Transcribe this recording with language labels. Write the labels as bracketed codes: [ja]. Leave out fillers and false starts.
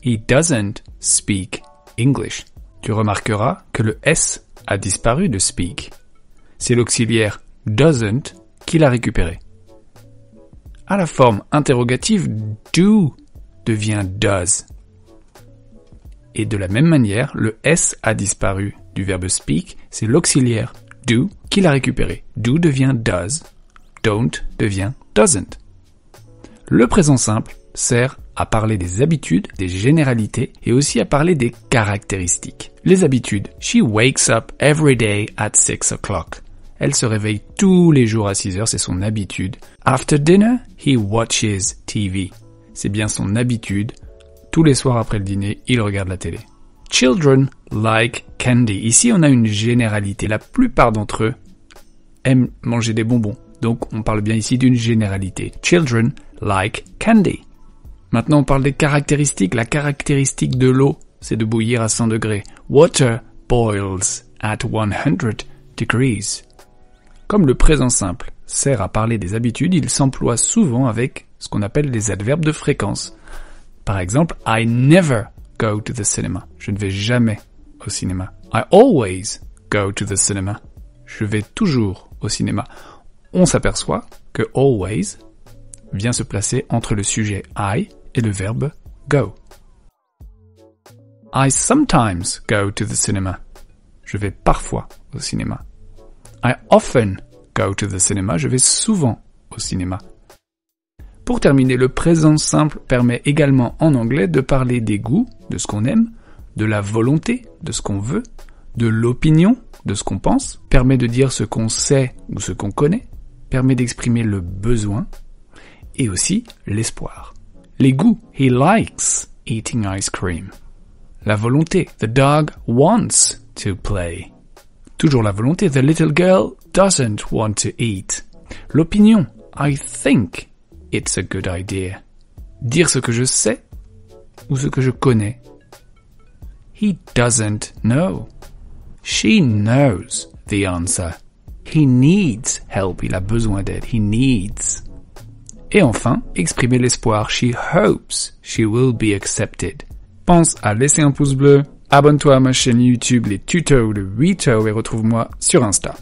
[en] He doesn't speak English. [fr] Tu remarqueras que le S a disparu de speak. C'est l'auxiliaire doesn't qui l'a récupéré. À la forme interrogative, do devient does. Et de la même manière, le S a disparu du verbe speak, c'est l'auxiliaire do qui l'a récupéré. Do devient does, don't devient doesn't. Le présent simple sert à parler des habitudes, des généralités et aussi à parler des caractéristiques. Les habitudes. [en] She wakes up every day at 6 o'clock. [fr] Elle se réveille tous les jours à 6 heures, c'est son habitude. [en] After dinner, he watches TV. [fr] C'est bien son habitude. Tous les soirs après le dîner, il regarde la télé. [en] Children like candy. [fr] Ici, on a une généralité. La plupart d'entre eux aiment manger des bonbons. Donc, on parle bien ici d'une généralité. [en] Children like candy. [fr] Maintenant, on parle des caractéristiques. La caractéristique de l'eau, c'est de bouillir à 100 degrés. [en] Water boils at 100 degrees. [fr] Comme le présent simple sert à parler des habitudes, il s'emploie souvent avec ce qu'on appelle les adverbes de fréquence. Par exemple, [en] I never go to the cinema. [fr] Je ne vais jamais au cinéma. [en] I always go to the cinema. [fr] Je vais toujours au cinéma. On s'aperçoit que always vient se placer entre le sujet I et le verbe go. [en] I sometimes go to the cinema. [fr] Je vais parfois au cinéma. [en] I often go to the cinema. [fr] Je vais souvent au cinéma. Pour terminer, le présent simple permet également en anglais de parler des goûts, de ce qu'on aime, de la volonté, de ce qu'on veut, de l'opinion, de ce qu'on pense, permet de dire ce qu'on sait ou ce qu'on connaît, permet d'exprimer le besoin et aussi l'espoir. Les goûts, [en] he likes eating ice cream. [fr] La volonté, [en] the dog wants to play. [fr] Toujours la volonté, [en] the little girl doesn't want to eat. [fr] L'opinion, [en] I think it's a good idea. [fr] Dire ce que je sais ou ce que je connais. [en] He doesn't know. She knows the answer. He needs help. [fr] Il a besoin d'aide. [en] He needs. [fr] Et enfin, exprimer l'espoir. [en] She hopes she will be accepted. [fr] Pense à laisser un pouce bleu. Abonne-toi à ma chaîne YouTube Les Tutos de Rito et retrouve-moi sur Insta.